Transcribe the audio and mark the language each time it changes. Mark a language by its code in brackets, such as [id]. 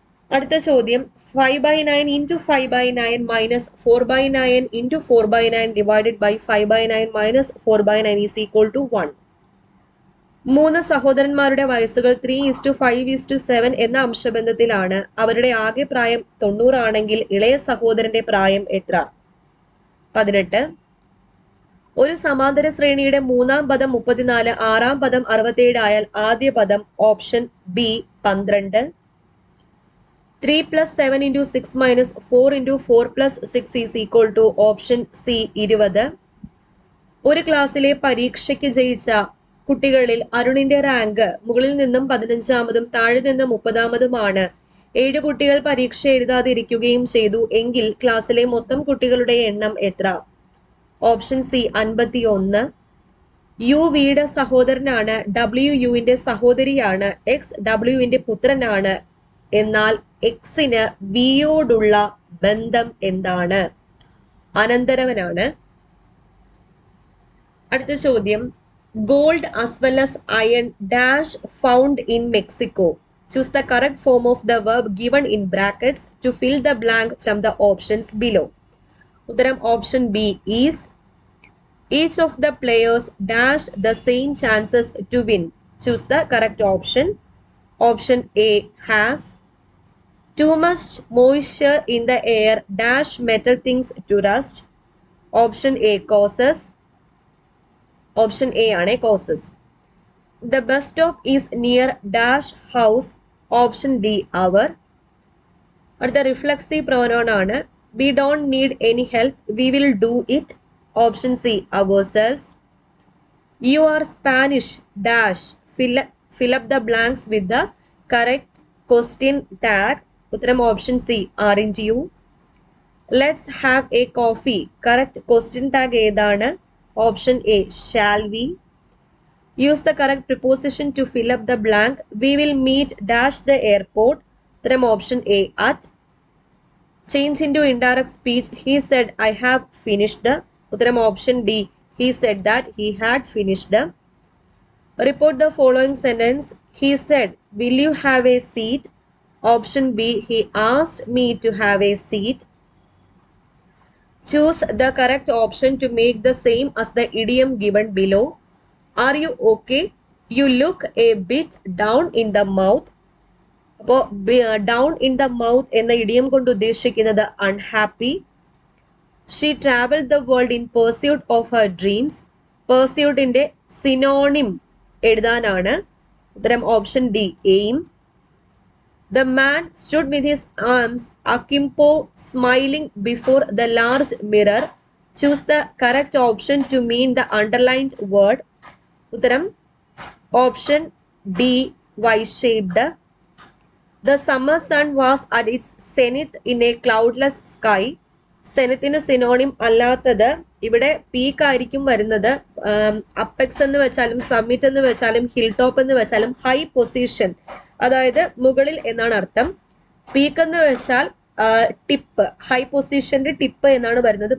[ml] അടുത്ത ചോദ്യം [en] 5/9 into 5/9 minus 4/9 into 4/9 divided by 5/9 minus 4/9 is equal to 1. [ml] 3 സഹോദരന്മാരുടെ വയസ്സുകൾ 3:5:7 എന്ന അംശബന്ധത്തിലാണ്. അവരുടെ ആകെ പ്രായം 90 ആണെങ്കിൽ ഇളയ സഹോദരന്റെ പ്രായം എത്ര? 18. ഒരു സമാന്തര ശ്രേണിയുടെ 3-ാം പദം 34, 6-ാം പദം 67 ആയാൽ ആദ്യ പദം? Option B 12. [en] 3 + 7 into 6 minus 4 into 4 plus 6 is equal to [ml] option C [en] 20. [ml] ഒരു ക്ലാസ്സിലെ പരീക്ഷയ്ക്ക് ജയിച്ച കുട്ടികളിൽ അരുണിന്റെ റാങ്ക് മുകളിൽ നിന്നും 15-ാമതും താഴെ നിന്ന് 30-ാമതുമാണ്. 7 കുട്ടികൾ പരീക്ഷ എഴുതാതിരിക്കുകയും ചെയ്തു എങ്കിൽ ക്ലാസ്സിലെ മൊത്തം കുട്ടികളുടെ എണ്ണം എത്ര? Option C 51. യു വിയുടെ സഹോദരനാണ്, ഡബ്ല്യു യുവിന്റെ സഹോദരിയാണ്, എക്സ് ഡബ്ല്യുവിന്റെ പുത്രനാണ്. എന്നാൽ എക്സിന് വിയോടുള്ള ബന്ധം എന്താണ്? അനന്തരവനാണ്. അടുത്ത ചോദ്യം [en] Gold as well as iron dash found in Mexico. Choose the correct form of the verb given in brackets to fill the blank from the options below. [ml] ഉത്തരം option B is. [en] Each of the players dash the same chances to win. Choose the correct option. Option A has. Too much moisture in the air dash metal things to rust. Option A causes. Option A ആണ് causes. The bus stop is near dash house. Option D our. [ml] അടുത്ത reflexive pronoun ആണ്. [en] We don't need any help. We will do it. Option C ourselves. You are Spanish dash. Fill up the blanks with the correct question tag. [ml] ഉത്തരം option C [en] aren't you. Let's have a coffee. Correct question tag [ml] ഏതാണ്? Option A [en] shall we. Use the correct preposition to fill up the blank. We will meet dash the airport. [ml] ഉത്തരം option A at. [en] Change into indirect speech. He said I have finished. [ml] ഉത്തരം option D [en] he said that he had finished. Report the following sentence. He said will you have a seat. Option B he asked me to have a seat. Choose the correct option to make the same as the idiom given below. Are you okay? You look a bit down in the mouth. [ml] അപ്പോൾ down in the mouth എന്ന idiom കൊണ്ട് ഉദ്ദേശിക്കുന്നത് unhappy. [en] She travel the world in pursuit of her dreams. [ml] പെർസ്യൂട്ടിന്റെ synonym എഴുതാനാണ്. ഉത്തരം option D, aim. [en] The man stood with his arms akimbo, smiling before the large mirror. Choose the correct option to mean the underlined word. [ml] Uttaram [en] option D, Y-shaped. The summer sun was at its zenith in a cloudless sky. [ml] സെനത്തിന് synonym അല്ലാത്തത് ഇവിടെ peak ആയിരിക്കും വരുന്നത്. Apex എന്ന് വെച്ചാലും summit എന്ന് വെച്ചാലും hill top എന്ന് വെച്ചാലും ഹൈ പൊസിഷൻ, അതായത് മുകളിൽ എന്നാണ് അർത്ഥം. പീക്ക് എന്ന് വെച്ചാൽ ടിപ്പ്, ഹൈ പൊസിഷന്റെ ടിപ്പ് എന്നാണ് വരുന്നത്.